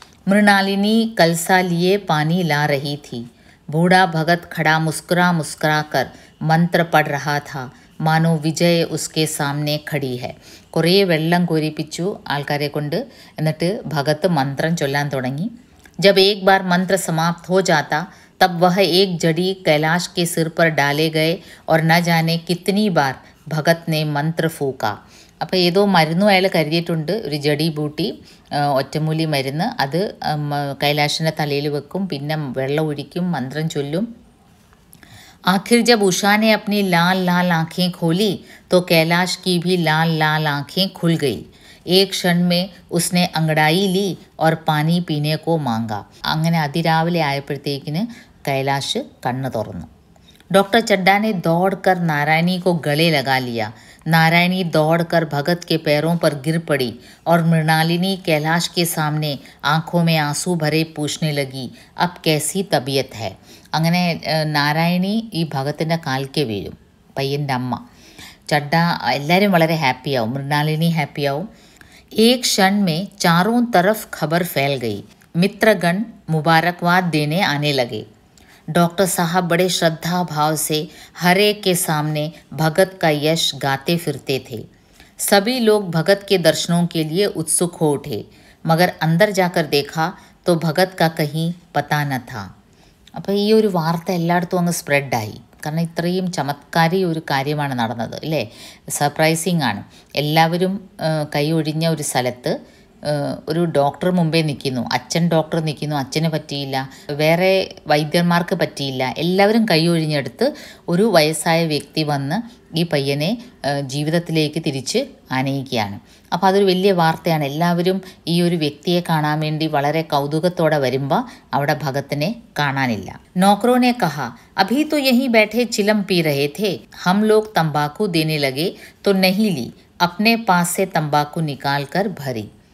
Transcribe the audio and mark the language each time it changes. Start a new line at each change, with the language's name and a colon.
Hindi: मृणालिनी कलसा लिए पानी ला रही थी. बूढ़ा भगत खड़ा मुस्कुरा मुस्कुरा कर मंत्र पढ़ रहा था, मानो विजय उसके सामने खड़ी है.
Malayalam: കുറേ വെള്ളം കോരിപ്പിച്ചു ആൾക്കാരെ കൊണ്ട്. എന്നിട്ട് ഭഗത്ത് മന്ത്രം ചൊല്ലാൻ തുടങ്ങി.
Hindi: जब एक बार मंत्र समाप्त हो जाता तब वह एक जड़ी कैलाश के सिर पर डाले गए और न जाने कितनी बार भगत ने मंत्र फूका.
Malayalam: അപ്പോൾ ഏതോ മരുന്നും അയാൾ കരുതിയിട്ടുണ്ട്, ഒരു ജഡി ബൂട്ടി, ഒറ്റമൂലി മരുന്ന്. അത് കൈലാഷിൻ്റെ തലയിൽ വെക്കും, പിന്നെ വെള്ളം ഒഴിക്കും, മന്ത്രം ചൊല്ലും.
Hindi: आखिर जब उषा ने अपनी लाल लाल आँखें खोली तो कैलाश की भी लाल लाल आँखें खुल गई. एक क्षण में उसने अंगड़ाई ली और पानी पीने को मांगा.
Malayalam: അങ്ങനെ അതിരാവിലെ ആയപ്പോഴത്തേക്കിന് കൈലാഷ് കണ്ണ് തുറന്നു.
Hindi: डॉक्टर चड्डा ने दौड़कर नारायणी को गले लगा लिया. नारायणी दौड़कर भगत के पैरों पर गिर पड़ी और मृणालिनी कैलाश के सामने आंखों में आंसू भरे पूछने लगी, अब कैसी तबीयत है.
Malayalam: അങ്ങനെ നാരായണി ഈ ഭഗത്തിൻ്റെ കാൽക്ക് വീഴും, പയ്യൻ്റെ അമ്മ. ചഡ്ഡ എല്ലാവരും വളരെ ഹാപ്പിയാവും, മൃണാലിനി ഹാപ്പിയാവും.
Hindi: एक क्षण में चारों तरफ खबर फैल गई. मित्रगण मुबारकबाद देने आने लगे. डॉक्टर साहब बड़े श्रद्धा भाव से हर एक के सामने भगत का यश गाते फिरते थे. सभी लोग भगत के दर्शनों के लिए उत्सुक हो उठे, मगर अंदर जाकर देखा तो भगत का कहीं पता न था.
Malayalam: അപ്പോൾ ഈ ഒരു വാർത്ത എല്ലായിടത്തും അങ്ങ് സ്പ്രെഡായി. കാരണം ഇത്രയും ചമത്കാരി ഒരു കാര്യമാണ് നടന്നത്, അല്ലേ? സർപ്രൈസിങ് ആണ്. എല്ലാവരും കൈ ഒഴിഞ്ഞ ഒരു സ്ഥലത്ത് ഒരു ഡോക്ടർ മുമ്പേ നിൽക്കുന്നു, അച്ഛൻ ഡോക്ടർ നിൽക്കുന്നു, അച്ഛന് പറ്റിയില്ല, വേറെ വൈദ്യന്മാർക്ക് പറ്റിയില്ല, എല്ലാവരും കൈ ഒഴിഞ്ഞെടുത്ത് ഒരു വയസ്സായ വ്യക്തി വന്ന് ഈ പയ്യനെ ജീവിതത്തിലേക്ക് തിരിച്ച് ആനയിക്കുകയാണ്. അപ്പോൾ അതൊരു വലിയ വാർത്തയാണ്. എല്ലാവരും ഈ ഒരു വ്യക്തിയെ കാണാൻ വേണ്ടി വളരെ കൗതുകത്തോടെ വരുമ്പോൾ അവിടെ ഭഗത്തിനെ കാണാനില്ല.
Hindi: नौकरों ने कहा, अभी तो यहीं बैठे चिलम पी रहे थे, हम लोग तंबाकू देने लगे तो नहीं ली, अपने पास से तंबाकू निकाल कर भरी.